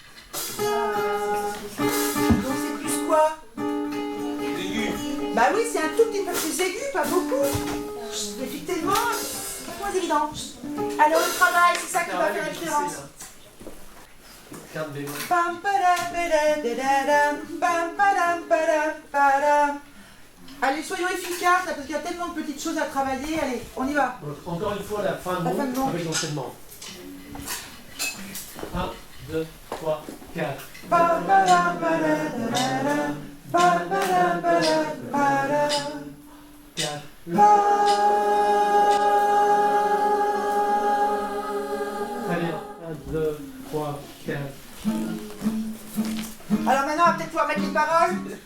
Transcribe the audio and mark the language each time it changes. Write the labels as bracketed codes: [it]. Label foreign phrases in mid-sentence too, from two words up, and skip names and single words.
[fr] Donc c'est plus quoi? Bah oui, c'est un tout petit peu plus aigu, pas beaucoup. Effectivement, c'est moins évident. Alors le travail, c'est ça qui va faire la différence. Carte bémol. Pam, padam, padam, pam, padam, padam, padam. Allez, soyons efficaces, là, parce qu'il y a tellement de petites choses à travailler. Allez, on y va. Donc, encore une fois, la fin de La fin de mot mot. avec l'enchaînement. 1, 2, 3, 4. Pam, padam, padam, pam, padam, padam, padam. 4. Très bien. 1, 2, 3, 4. Alors maintenant, on va peut-être pouvoir mettre les paroles.